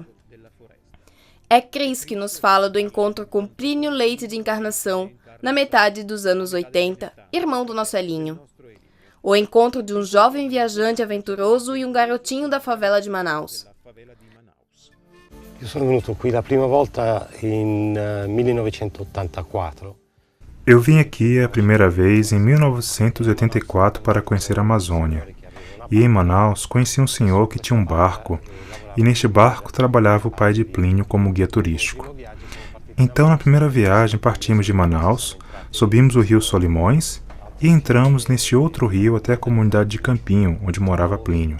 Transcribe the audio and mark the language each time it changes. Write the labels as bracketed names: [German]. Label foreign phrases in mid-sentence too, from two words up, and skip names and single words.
[Portuguese] É Chris que nos fala do encontro com Plínio Leite de Encarnação, na metade dos anos 80, irmão do nosso Elinho. O encontro de um jovem viajante aventuroso e um garotinho da favela de Manaus. [Italian] Eu sono venuto qui la prima volta em 1984. [Portuguese] Eu vim aqui a primeira vez em 1984 para conhecer a Amazônia. E em Manaus conheci um senhor que tinha um barco, e neste barco trabalhava o pai de Plínio como guia turístico. Então, na primeira viagem, partimos de Manaus, subimos o rio Solimões e entramos neste outro rio até a comunidade de Campinho, onde morava Plínio.